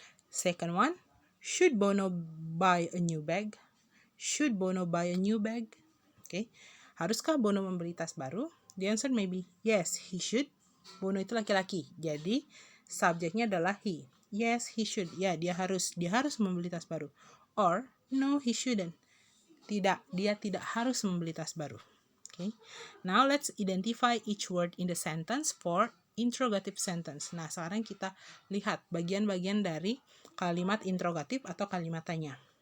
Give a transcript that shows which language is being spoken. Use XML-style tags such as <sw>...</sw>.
<en>Second one, should Bono buy a new bag? Should Bono buy a new bag? Okay.</en> <id>Haruskah Bono membeli tas baru?</id> <en>The answer may be yes, he should.</en> <id>Bono itu laki-laki, jadi subjeknya adalah he.</id> <en>Yes, he should.</en> <id>Ya, dia harus membeli tas baru.</id> <en>Or, no, he shouldn't.</en> <id>Tidak, dia tidak harus membeli tas baru.</id> <en>Okay. Now let's identify each word in the sentence for interrogative sentence.</en> <id>Nah, sekarang kita lihat bagian-bagian dari kalimat interrogatif atau kalimat tanya.</id>